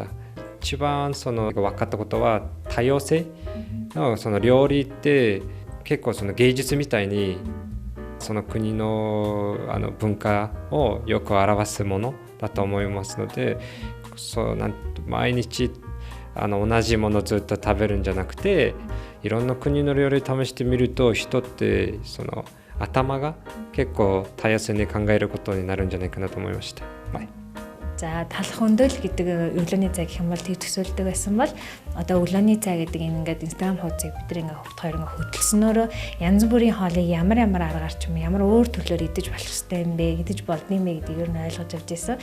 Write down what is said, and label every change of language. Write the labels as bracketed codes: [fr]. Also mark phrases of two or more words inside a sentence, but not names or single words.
[ja] 一番分かったことは多様性の料理って結構芸術みたいにその国の文化をよく表すものだと思いますので、毎日同じものをずっと食べるんじゃなくて、いろんな国の料理試してみると、人って頭が結構多様性に考えることになるんじゃないかなと思いました。 [mn] За талах өндөөл гэдэг өглөөний цай гэх юм бол тэг төсөөлдөг байсан бол одоо өглөөний цай гэдэг ингээд Instagram хуудсыг бид нэг хувьд хоёр ингээ хөдөлснөөрөө янз бүрийн хоолыг ямар аргаар ч юм ямар өөр төрлөөр идэж болох ёстой юм бэ, идэж болдсон юм бэ гэдгийг ер нь ойлгож авч ирсэн.